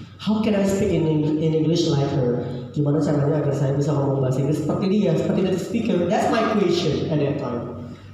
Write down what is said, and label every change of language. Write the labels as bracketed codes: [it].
[en] How can I speak in English like her? [id] Gimana caranya agar saya bisa ngomong bahasa Inggris seperti dia, seperti native speaker? [en] That's my question at that time.